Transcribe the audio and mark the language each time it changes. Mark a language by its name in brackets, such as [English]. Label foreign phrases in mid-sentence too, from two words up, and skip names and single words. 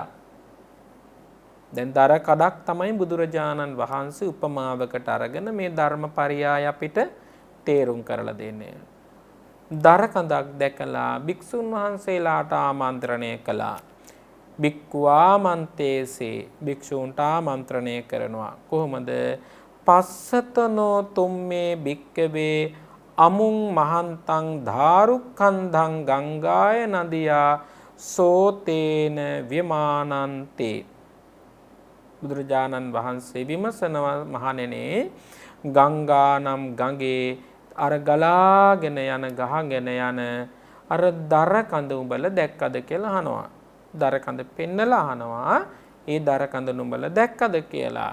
[Sinhala] දැන් දර කඩක් තමයි බුදුරජාණන් වහන්සේ උපමාවකට අරගෙන මේ ධර්මපරියාය අපිට තේරුම් කරලා දෙන්නේ. දර කඳක් දැකලා භික්ෂුන් වහන්සේලාට ආමන්ත්‍රණය කළා. භික්ඛුආමන්තේසේ භික්ෂූන්ට ආමන්ත්‍රණය කරනවා. කොහොමද? [Pali] පස්සතනෝ තුම්මේ භික්කවේ අමුං මහන්තං ධාරුක්ඛන්ධං ගංගාය නදියා සෝතේන විමානන්තේ. [Sinhala] බුදුරජාණන් වහන්සේ විමසනවා මහණෙනි ගංගා නම් ගඟේ අර ගලාගෙන යන ගහගෙන යන අර දර කඳ උඹලා දැක්කද කියලා අහනවා. දර කඳ පෙන්නලා අහනවා ඒ දර කඳ නුඹලා දැක්කද කියලා.